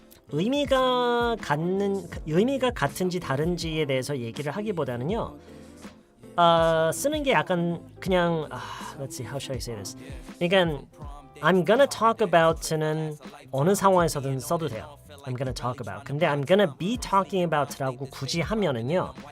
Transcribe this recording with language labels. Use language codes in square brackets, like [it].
[ko] 의미가 같은지 다른지에 대해서 얘기를 하기보다는요. 쓰는 게 약간 그냥 [en] let's see, how should I say this? [ko] 그러니까 [en] I'm gonna talk about [ko] 는 어느 상황에서든 써도 돼요. [en] I'm gonna talk about. [ko] 근데 [en] I'm gonna be talking about [ko] 라고 굳이 하면은요.